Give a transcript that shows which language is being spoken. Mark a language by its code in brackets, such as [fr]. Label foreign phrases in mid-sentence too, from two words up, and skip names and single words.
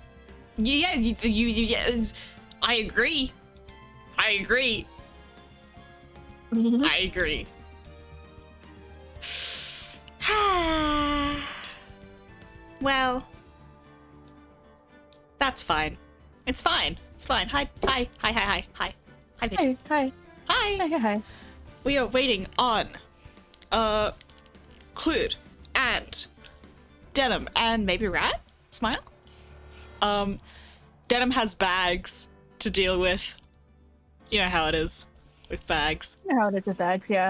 [en] Yeah, yeah, I agree. I agree. I agree. Well, that's fine. It's fine. It's fine. Hi, hi, hi, hi, hi, hi. Hi, Pigeon. Hi. Hi. Hi. Hi. Hi. We are waiting on, Clued and Denim and maybe Rat? Smile? Denim has bags to deal with. You know how it is with bags. You know how it is with bags, yeah.